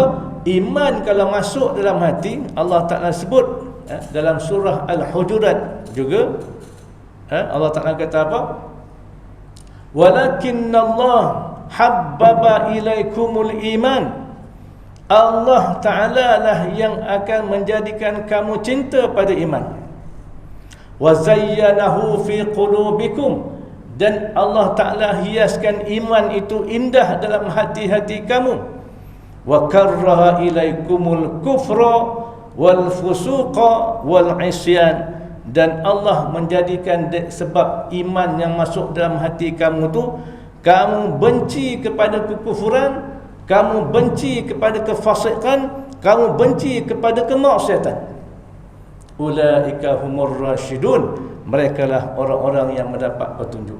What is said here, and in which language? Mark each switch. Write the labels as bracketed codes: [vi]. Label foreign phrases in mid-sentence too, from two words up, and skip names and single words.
[ms] Iman kalau masuk dalam hati, Allah Ta'ala sebut dalam surah Al-Hujurat juga, Allah Ta'ala kata apa? [ar] ولكن الله حبب إليكم الإيمان, [ms] Allah Ta'ala lah yang akan menjadikan kamu cinta pada iman. [ar] وزينه في قلوبكم, [ms] dan Allah Ta'ala hiaskan iman itu indah dalam hati-hati kamu. [ar] وكره إليكم الكفر والفسوق والعصيان, [ms] dan Allah menjadikan sebab iman yang masuk dalam hati kamu tu, kamu benci kepada kekufuran, kamu benci kepada kefasikan, kamu benci kepada kemaksiatan. [ar] أولئك هم الراشدون, [ms] merekalah orang-orang yang mendapat petunjuk.